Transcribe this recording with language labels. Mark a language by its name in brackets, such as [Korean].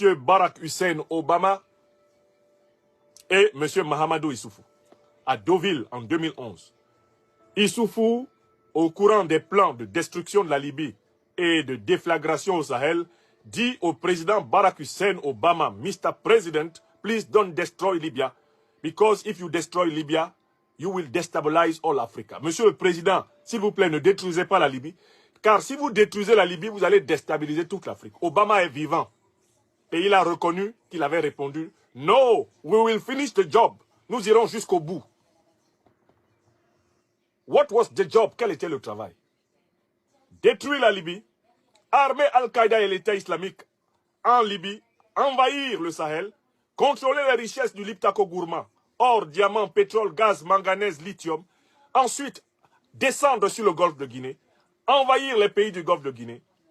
[French] Barack Hussein Obama et M. Mahamadou Issoufou à Deauville en 2011. Issoufou, au courant des plans de destruction de la Libye et de déflagration au Sahel, dit au président Barack Hussein Obama, Mr. [English] President, please don't destroy Libya, because if you destroy Libya, you will destabilize all Africa. [French] Monsieur le Président, s'il vous plaît, ne détruisez pas la Libye, car si vous détruisez la Libye, vous allez déstabiliser toute l'Afrique. Obama est vivant. Et il a reconnu qu'il avait répondu, [English] no, we will finish the job. [French] Nous irons jusqu'au bout. [English] What was the job? [French] Quel était le travail? Détruire la Libye, armer Al-Qaïda et l'État islamique en Libye, envahir le Sahel, contrôler les richesses du Liptako Gourma, or, diamant, pétrole, gaz, manganèse, lithium, ensuite descendre sur le golfe de Guinée, envahir les pays du golfe de Guinée,